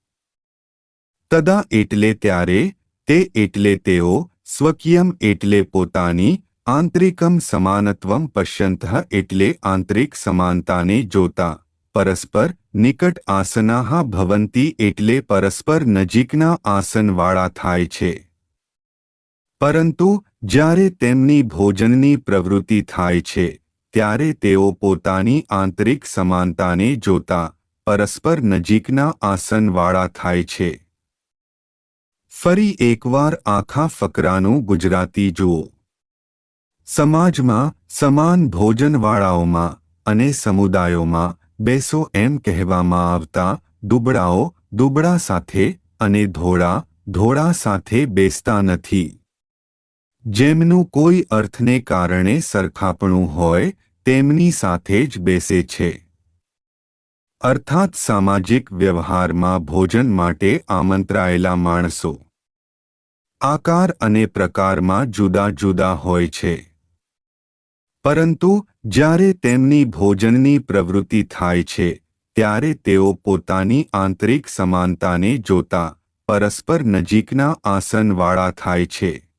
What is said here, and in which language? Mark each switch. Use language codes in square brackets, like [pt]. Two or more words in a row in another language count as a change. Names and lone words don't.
[gu] તદા એટલે ત્યારે તે એટલે તેઓ સ્વકીયમ્ એટલે પોતાની [sa] आंतरिकं समानत्वं पश्यन्तः [gu] એટલે આંતરિક સમાનતાને જોતા [sa] परस्पर निकट आसनाः भवन्ति [gu] એટલે પરસ્પર નજીકના આસનવાળા થાય છે। પરંતુ જ્યારે તેમની ભોજનની પ્રવૃત્તિ થાય છે ત્યારે તેઓ પોતાની આંતરિક સમાનતાને જોતા પરસ્પર નજીકના આસનવાળા થાય છે। ફરી એકવાર આખા ફકરાનુ ગુજરાતી જુઓ। સમાજમાં સમાન ભોજનવાળાઓમાં અને સમુદાયોમાં બેસો એમ કહેવામાં આવતા દુબળાઓ દુબળા સાથે અને ધોળા ધોળા સાથે બેસતા નથી। જેમનુ કોઈ અર્થને કારણે સરખાપણું હોય તેમની સાથે જ બેસે છે। અર્થાત સામાજિક વ્યવહારમાં ભોજન માટે આમંત્રાયેલા માણસો આકાર અને પ્રકારમાં જુદા જુદા હોય છે, પરંતુ જ્યારે તેમની ભોજનની પ્રવૃત્તિ થાય છે ત્યારે તેઓ પોતાની આંતરિક સમાનતાને જોતા પરસ્પર નજીકના આસનવાળા થાય છે.